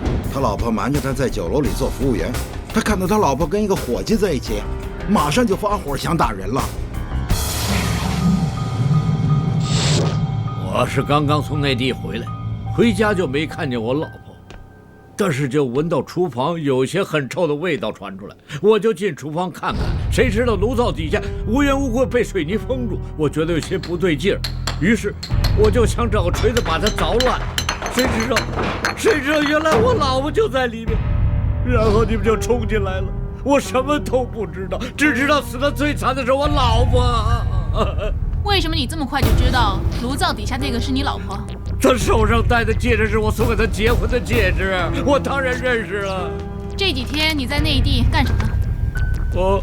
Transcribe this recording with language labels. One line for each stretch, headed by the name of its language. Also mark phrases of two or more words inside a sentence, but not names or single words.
Chinese: 他老婆瞒着他在酒楼里做服務员，他看到他老婆跟一个伙計在一起，馬上就發火想打人了。我是剛剛從內地回來，回家就沒看見我老婆，但是就聞到廚房有些很臭的味道傳出來，我就進廚房看看，誰知道爐灶底下無緣無故被水泥封住，我覺得有些不對勁兒，於是我就想找個錘子把它鑿亂，誰知道原來我老婆就在裡面，然後你們就衝進來了，我什麼都不知道，只知道死得最慘的是我老婆。為什麼你這麼快就知道爐灶底下這個是你老婆？她手上戴的戒指是我送給她結婚的戒指，我當然認識了。這幾天你在內地幹什麼？